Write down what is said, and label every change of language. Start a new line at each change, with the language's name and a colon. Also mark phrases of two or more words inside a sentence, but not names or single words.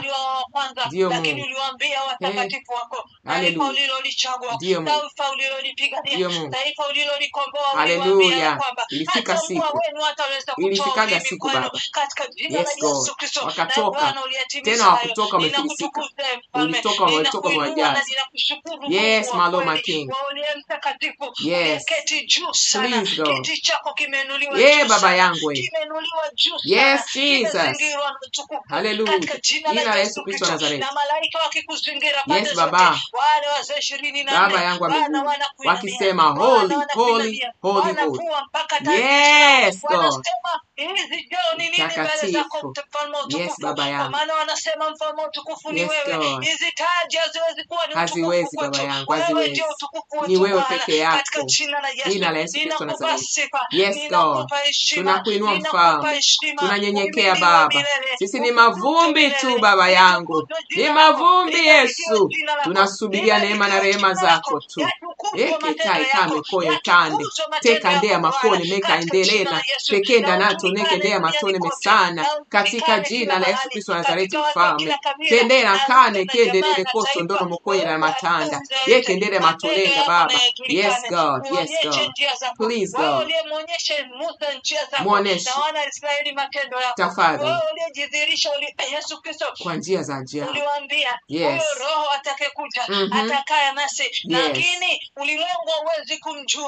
Swahili: wa kwanza, lakini uliwaambia watakatifu wako, taifa ulilolichagua, taifa ulilolipigania, taifa ulilolikomboa, haleluya, ilifika siku, ilifikaga siku Baba, katika jina la Yesu Kristo, wakatoka tena, wakutoka wamefilisika, ulitoka wametoka mwajani.
English: Yes my Lord, my King. Yes, please God.
Swahili: Baba yangu,
English: yes Jesus,
Swahili: haleluya, jina la Yesu Kristo wa Nazareti. Yes Baba, Baba yangu wa mbinguni, wakisema
English: holy holy holy holy. Yes God,
Swahili: takatifu. Yes Baba yangu,
English: yes God,
Swahili: haziwezi Baba yangu, haziwezi, ni wewe peke yako, jina la Yesu Kristo wa Nazareti.
English: Yes God,
Swahili: tunakuinua mfalme, tunanyenyekea Baba, sisi ni mavumbi tu Baba yangu, ni mavumbi Yesu, tunasubiria neema na rehema zako tu. Eketai kame koye kande teka ndea makoni meka endelena pekenda nato neke ndea matone mesana, katika jina la Yesu Kristo wa Nazareti mfalme, kendera kane kende nene koso ndono mokoye na matanda yeke ndere matolenda Baba.
English: Yes God, yes God, please God,
Swahili: muoneshe tafadhali kwa njia za ajabu. Uliwaambia huyo Roho atakayekuja atakaya nasi, lakini ulimwengu hauwezi kumjua.